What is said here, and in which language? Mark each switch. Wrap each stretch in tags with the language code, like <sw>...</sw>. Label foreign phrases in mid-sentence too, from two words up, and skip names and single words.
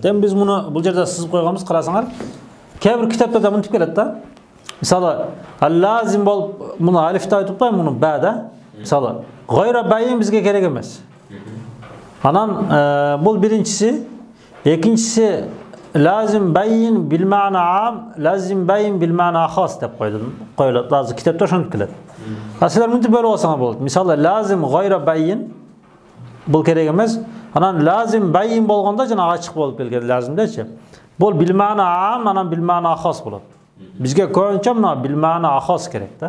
<ky>Эми биз муну бул жерде сызып койгонбуз, карасаңар. Кээ бир китаптарда мынтип келет да. Мисалы, лазим болуп муну алифте айтып атпайбы, муну ба да. Мисалы,</ky> <ar>غير بين</ar> <ky>бизге керек эмес. Анан бул биринчиси, экинчиси</ky> <ar>لازم بين بالمعنى العام, لازم بين بالمعنى الخاص</ar> <ky>деп коюлат. Азыр китапта ошентип келет. А силер мынтип бөлүп алсаңар болот. Мисалы,</ky> <ar>لازم غير بين</ar> <ky>бул керек эмес. Анан</ky> <ar>لازم بين</ar> <ky>болгондо жана ачык болуп келген лазимдечи. Бул</ky> <ar>بالمعنى العام,</ar> <ky>анан</ky> <ar>بالمعنى الخاص</ar> <ky>болот. Бизге көбүнчө мына</ky> <ar>بالمعنى الخاص</ar> <ky>керек да.</ky>